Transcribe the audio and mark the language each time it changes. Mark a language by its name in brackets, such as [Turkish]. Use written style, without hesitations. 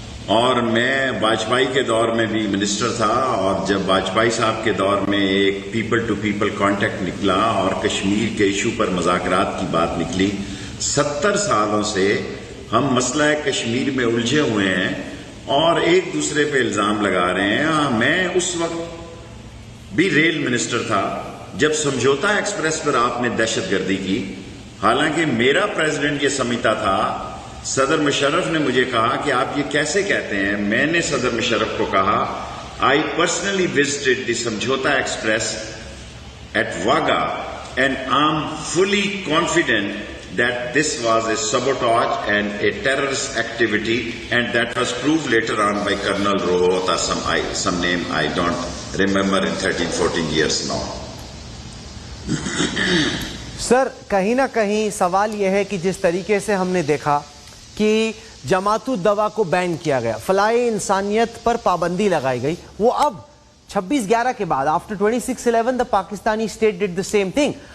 [Hindi] और मैं वाजपेयी के दौर में भी मिनिस्टर था, और जब वाजपेयी साहब के दौर में एक पीपल टू पीपल कांटेक्ट निकला और कश्मीर के इशू पर मुज़ाकरात की बात निकली, 70 सालों से हम मसला कश्मीर में उलझे हुए हैं और एक दूसरे पे इल्ज़ाम लगा रहे हैं. मैं उस वक्त भी रेल मिनिस्टर था जब समझौता एक्सप्रेस पर आपने दहशतगर्दी की. हालांकि मेरा प्रेसिडेंट ये समझता था, सदर मुशर्रफ ने मुझे कहा कि आप ये कैसे कहते हैं. मैंने सदर मुशर्रफ को कहा, [English] I personally visited the Samjhauta express at Wagah and I am fully confident that this was a sabotage and a terrorist activity, and that was proved later on by Colonel Rohot or some name I don't remember in 13-14 years now. [Hindi] Sir, कहीं ना कहीं सवाल यह है कि जिस तरीके से हमने देखा कि जमातुद दवा को बैन किया गया, फलाए इंसानियत पर पाबंदी लगाई गई, वो अब 26/11 के बाद [English] After 26/11 the Pakistani state did the same thing.